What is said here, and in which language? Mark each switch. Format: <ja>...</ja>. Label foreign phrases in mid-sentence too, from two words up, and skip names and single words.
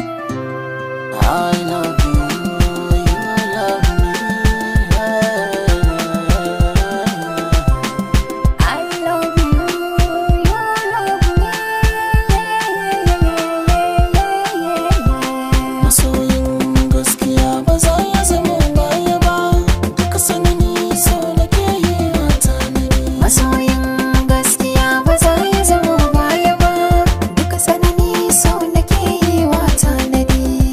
<en>I love you, you love me. I love you, you love me.</en> <ha>Masoyin gaskiya ba za ya zama baya ba. Duka sanani so nake yi wa tanadi. Masoyin gaskiya ba za ya zama baya ba. Duka sanani so nake yi wa tanadi.</ha>